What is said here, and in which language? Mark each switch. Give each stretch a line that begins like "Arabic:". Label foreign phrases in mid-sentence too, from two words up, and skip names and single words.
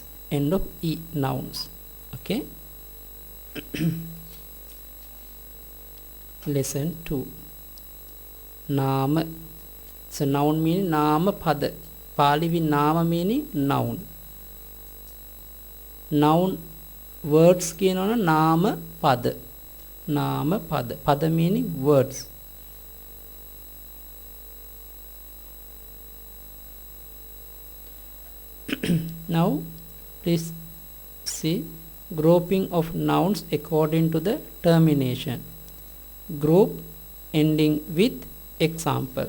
English: End of e nouns. Okay. Lesson 2.
Pali: Nama.
English: So noun meaning
Pali: nama pada.
English: Pali with nama meaning noun. Noun words
Sinhala: කියනවනේ නාම පද. නාම පද. පද
English: meaning words. Now please see grouping of nouns according to the termination. Group ending with example.